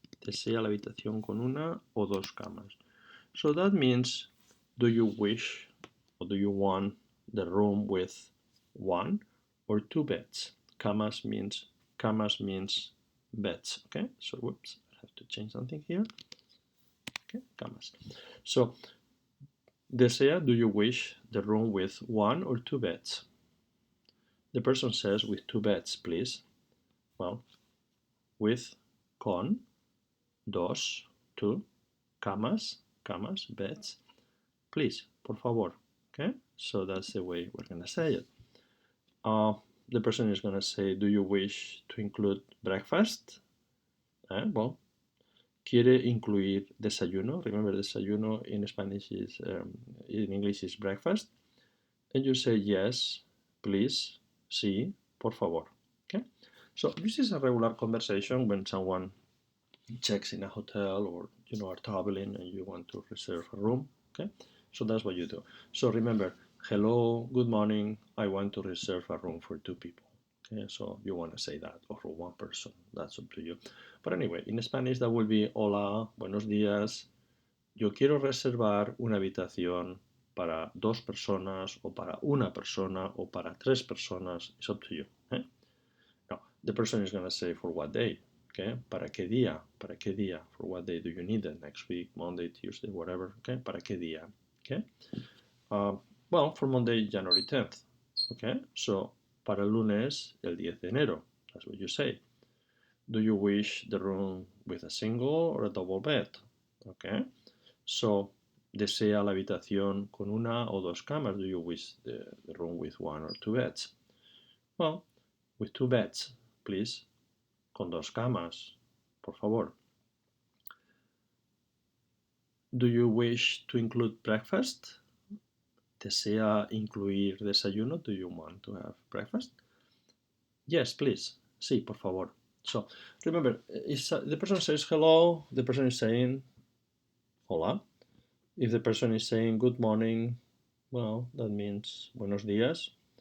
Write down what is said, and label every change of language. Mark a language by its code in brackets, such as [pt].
[es] ¿Desea la habitación con una o dos camas? [en] So that means, do you wish or do you want the room with one or two beds? Camas means beds. Okay, so whoops, I have to change something here. Okay, camas. So, desea, do you wish the room with one or two beds? The person says with two beds, please. Well, with, con, dos, two, camas, beds, please, por favor. Okay, so that's the way we're going to say it. The person is going to say, do you wish to include breakfast? [es] Well, quiere incluir desayuno. [en] Remember, desayuno in Spanish is, in English is breakfast. And you say yes, please, [es] sí, por favor. [en] Okay, so this is a regular conversation when someone checks in a hotel or are traveling and you want to reserve a room. Okay, so that's what you do. So remember, hello, good morning, I want to reserve a room for two people. Okay, so you want to say that, or for one person, that's up to you. But anyway, in Spanish that will be [es] hola, buenos días, yo quiero reservar una habitación para dos personas o para una persona o para tres personas. [en] It's up to you. Now, the person is going to say for what day. [es] Okay, ¿para qué día? ¿Para qué día? [en] For what day do you need it? Next week, Monday, Tuesday, whatever. Okay, [es] ¿para qué día? [en] Okay. Well, for Monday, January 10th. Okay, so [es] para el lunes, el 10 de enero. [en] That's what you say. Do you wish the room with a single or a double bed? [es] Okay, so desea la habitación con una o dos camas. [en] Do you wish the room with one or two beds? Well, with two beds, please. [es] Con dos camas, por favor. [en] Do you wish to include breakfast? [es] ¿Desea incluir desayuno? [en] Do you want to have breakfast? Yes, please. [es] Sí, por favor. [en] So, remember, the person says hello, the person is saying hola. If the person is saying good morning, well, that means [es] buenos días.